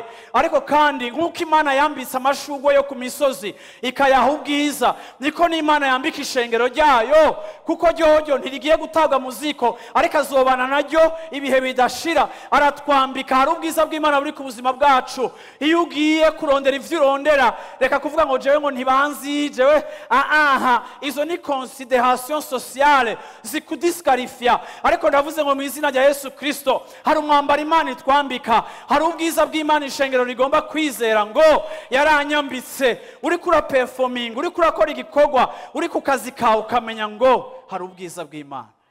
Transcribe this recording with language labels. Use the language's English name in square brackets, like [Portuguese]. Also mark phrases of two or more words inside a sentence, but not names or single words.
[Rundi] Ariko kandi nk'uko Imana yambitse amashurwe yo ku misozi ikayaha ubwiza, niko n'Imana yambika ishengero ryayo, kuko ryohoryo ntirigiye gutabwa mu ziko, ariko azobana naryo ibihe bidashira. Aratwambika. Hari ubwiza bw'Imana buri ku buzima bwacu. Iyo ugiye kurondera ivyo urondera, reka kuvuga ngo jewe ngo ntibanzi, jewe izo ni [French] considération sociale [Rundi] zikudisqualifia. Ariko ndavuze ngo mu izina rya Yesu Kristo hari umwambaro Imana itwambika, hari ubwiza bw'Imana ishengero rigomba kwizera ngo yaranyambitse. Uri kura performing, uri kurakora igikorwa, uri ku kazi kawe, ukamenya ngo hari ubwiza bw'Imana.